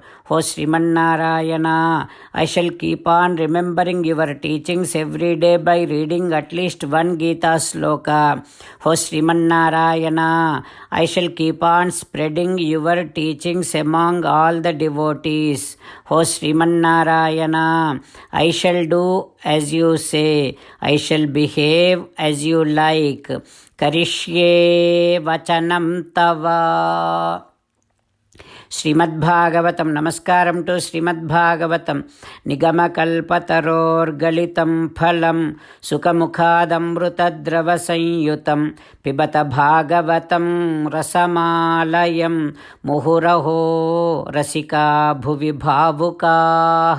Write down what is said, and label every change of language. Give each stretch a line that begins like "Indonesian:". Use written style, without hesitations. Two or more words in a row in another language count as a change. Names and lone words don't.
English: O Srimannarayana, I shall keep on remembering your teachings every day by reading at least one Gita sloka. O Srimannarayana, I shall keep on spreading your teachings among all the devotees. O Srimannarayana, I shall do as you say. I shall behave as you like.
Sanskrit: Karishye vachanam tava.
Telugu: శ్రీమద్భాగవతం. నమస్కారం టు శ్రీమద్భాగవతం.
Sanskrit: నిగమకల్పతరోర్గలితం ఫలం సుఖముఖాదమృతద్రవ సంయుతం పిబత భాగవతం రసమాలయం ముహురహో రసికా భువి భావుకాః.